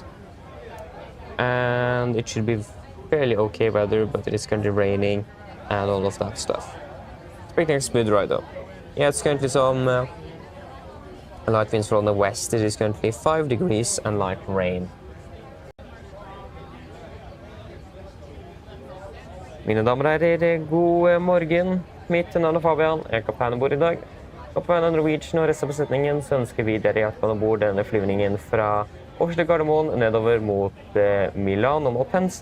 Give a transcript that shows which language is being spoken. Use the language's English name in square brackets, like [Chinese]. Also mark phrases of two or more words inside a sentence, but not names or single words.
[English] And it should be fairly okay weather, but it is currently raining and all of that stuff. Expecting a smooth ride though. Yeah, it's currently some light winds from the west. It is currently 5 degrees and light rain. [Norwegian] Mine damer og herrer, god morgen. Mitt navn er Fabian, jeg er kaptein om bord i dag. Og på vegne av Norwegian og resten av besetningen så ønsker vi dere hjertelig om bord denne flyvningen fra Oslo Gardermoen nedover mot Milan og Malpensa.